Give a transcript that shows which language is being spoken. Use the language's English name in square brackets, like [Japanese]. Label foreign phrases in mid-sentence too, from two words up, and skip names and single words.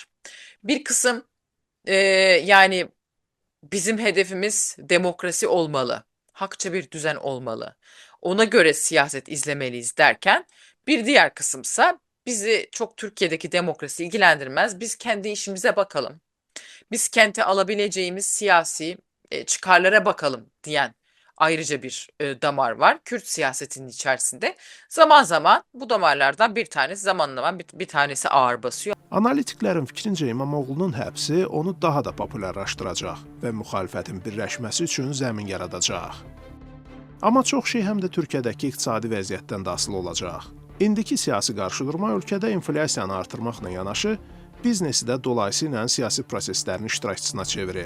[Turkish] Bir kısım yani bizim hedefimiz demokrasi olmalı, hakça bir düzen olmalı, ona göre siyaset izlemeliyiz derken, bir diğer kısımsa bizi çok Türkiye'deki demokrasi ilgilendirmez, biz kendi işimize bakalım, biz kente alabileceğimiz siyasi çıkarlara bakalım diyen ayrıca bir damar var Kürt siyasetinin içerisinde. Zaman zaman bu damarlardan bir tanesi, zaman zaman bir tanesi ağır basıyor. [Azerbaijani] Analitiklərin fikrincə İmamoğlu'nun həbsi onu daha da populyarlaşdıracaq və müxalifətin birləşməsi üçün zəmin yaradacaq. Amma çox şey həm də Türkiyədəki iqtisadi vəziyyətdən də asılı olacaq. İndiki siyasi qarşıdurma ölkədə inflyasiyanı artırmaqla yanaşı, biznesi də dolayısıyla siyasi proseslərin iştirakçısına çevirib.